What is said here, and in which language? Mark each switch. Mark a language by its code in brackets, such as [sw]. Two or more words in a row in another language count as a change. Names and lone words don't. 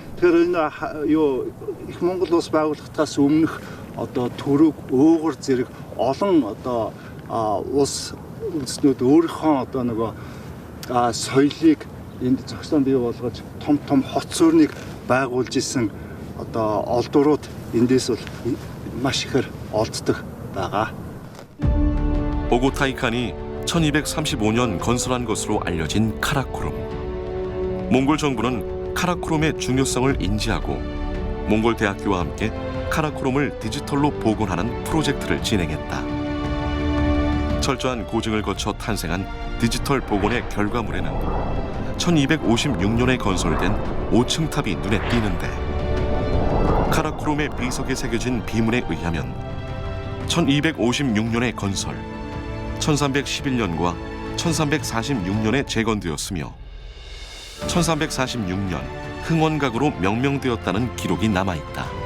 [mn] Тэгэхээр энэ юу их Монгол улс байгуулагдахаас өмнөх одоо төрөг, уугар зэрэг олон одоо улс үндэстнүүд өөрийнхөө одоо нөгөө соёлыг энд зохион бий болгож том хот суурныг байгуулж исэн одоо олдурууд эндээс бол маш ихээр олддог байгаа. [ko] 오고타이칸이 1235년 건설한 것으로 알려진 카라코룸. 몽골 정부는 카라코룸의 중요성을 인지하고 몽골 대학교와 함께 카라코룸을 디지털로 복원하는 프로젝트를 진행했다. 철저한 고증을 거쳐 탄생한 디지털 복원의 결과물에는 1256년에 건설된 5층 탑이 눈에 띄는데 카라코룸의 비석에 새겨진 비문에 의하면 1256년에 건설, 1311년과 1346년에 재건되었으며 1346년 흥원각으로 명명되었다는 기록이 남아있다.